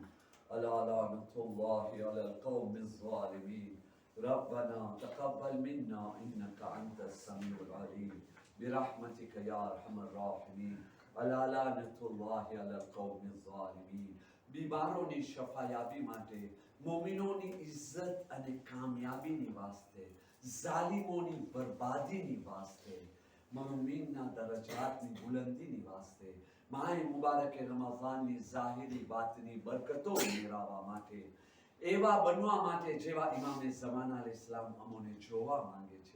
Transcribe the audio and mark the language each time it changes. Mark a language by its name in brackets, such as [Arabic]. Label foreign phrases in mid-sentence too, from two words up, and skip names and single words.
[Arabic] ألا لعنة الله على القوم الظالمين. ربنا تقبل منا إنك أنت السميع العليم برحمتك يا أرحم الراحمين. ألا لعنة الله على القوم الظالمين. [Gujarati] બીમારોની શફાયાબી માટે, મોમિનોની ઇજ્જત અને કામયાબીની વાસ્તે, ઝાલિમોની બરબાદીની વાસ્તે, મનુમીનના દરજાતની બુલંદીની વાસ્તે, માય મુબારકે રમઝાનની ઝાહિરી બાતની બરકતો મેળવવા માટે, એવા બનવા માટે જેવા ઇમામે ઝમાના અલૈહિસ્સલામ અમોને જોવા માંગે છે.